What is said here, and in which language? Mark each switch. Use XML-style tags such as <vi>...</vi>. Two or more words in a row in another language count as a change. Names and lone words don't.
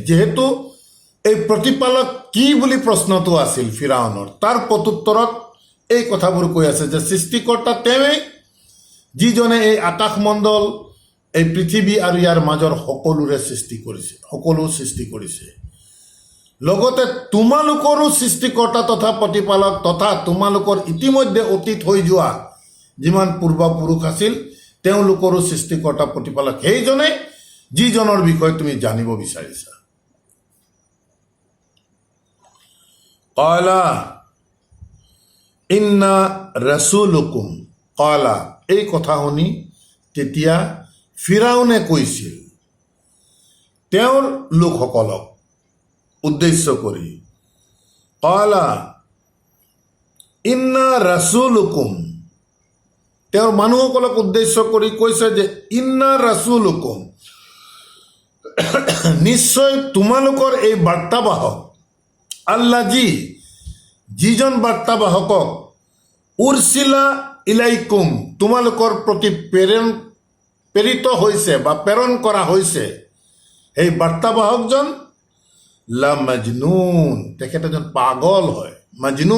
<as>যিহেতু এই প্ৰতিপালক কি বুলি প্ৰশ্নটো আছিল ফিৰাউনৰ, তাৰ প্ৰত্যুত্তৰত এই কথাবোৰ কৈ আছে যে সৃষ্টিকৰ্তা তেওঁৱেই, যিজনে এই আকাশমণ্ডল, এই পৃথিৱী আৰু ইয়াৰ মাজৰ সকলোৰে সৃষ্টি কৰিছে, সকলো সৃষ্টি কৰিছে। লগতে তোমালোকৰো সৃষ্টিকৰ্তা তথা প্ৰতিপালক তথা তোমালোকৰ ইতিমধ্যে অতীত হৈ যোৱা যিমান পূৰ্বপুৰুষ আছিল, তেওঁলোকৰো সৃষ্টিকৰ্তা প্ৰতিপালক সেইজনে, যিজনৰ বিষয়ে তুমি জানিব বিচাৰিছা।</as> <ar>قال إن رسولكم قال,</ar> <as>এই কথা শুনি তেতিয়া ফিৰাউনে কৈছিল তেওঁৰ লোকসকলক উদ্দেশ্য কৰি, ক্বালা</as> <ar>إن رسولكم,</ar> <as>তেওঁৰ মানুহসকলক উদ্দেশ্য কৰি কৈছে যে</as> <ar>إن رسولكم,</ar> <as>নিশ্চয় তোমালোকৰ এই বাৰ্তাবাহক, আল্লাজি, যিজন বাৰ্তাবাহকক</as> <ar>أرسل إليكم,</ar> <as>তোমালোকৰ প্ৰতি প্ৰেৰিত হৈছে বা প্ৰেৰণ কৰা হৈছে, সেই বাৰ্তাবাহকজন</as> <ar>لمجنون,</ar> <as>তেখেত এজন পাগল হয়, মাজনু।</as>